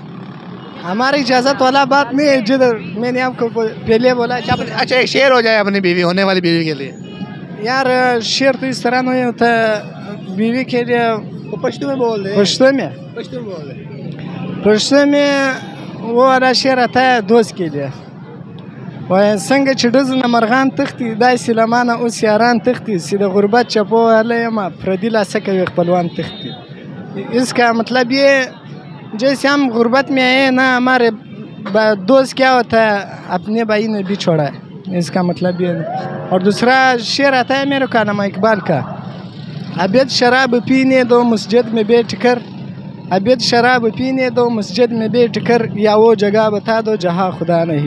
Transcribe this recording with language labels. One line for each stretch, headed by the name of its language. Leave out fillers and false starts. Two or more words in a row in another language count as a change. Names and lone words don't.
Urdu: ہماری اجازت والا بات نہیں ہے، جدھر میں نے آپ کو پہلے بولا. اچھا، ایک شعر ہو جائے اپنی بیوی، ہونے والی بیوی کے لیے. یار شعر تو اس طرح نہیں ہوتا بیوی کے لیے. وہ پشتو میں بول دے. پشتو میں وہ والا شعر آتا ہے دوست کے لیے.
Pashto: څنګه چې ډزونه مرغان تښتي داسې له مانه اوس یاران تښتي چې د غربت چپو والا یم پردي لاسه کوي خپلوان تښتي.
Urdu: اس کا مطلب یہ جیسے ہم غربت میں آئے نا، ہمارے دوست کیا ہوتا ہے اپنے بھائی نے بھی چھوڑا ہے، اس کا مطلب یہ. اور دوسرا شعر آتا ہے میرے کا نام اقبال کا، ابید شراب پینے دو مسجد میں بیٹھ کر، ابید شراب پینے دو مسجد میں بیٹھ کر، یا وہ جگہ بتا دو جہاں خدا نہیں.